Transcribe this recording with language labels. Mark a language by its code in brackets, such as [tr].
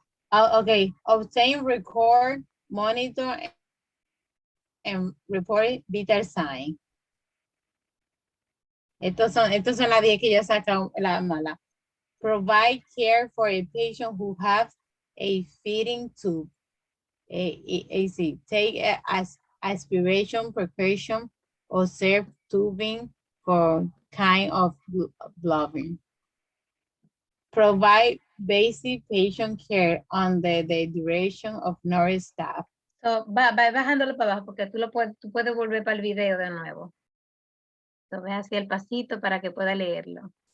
[en] Ok, obtain, record, monitor, and report vital sign. [es] Estos son las 10 que yo he sacado la mala. [en] Provide care for a patient who has a feeding tube. Take aspiration precaution or serve tubing for kind of blubbing. Provide basic patient care under the direction of nurse staff. [es] So, va bajándolo para abajo porque tú puedes volver para el video de nuevo. So, ve así el pasito para que pueda leerlo.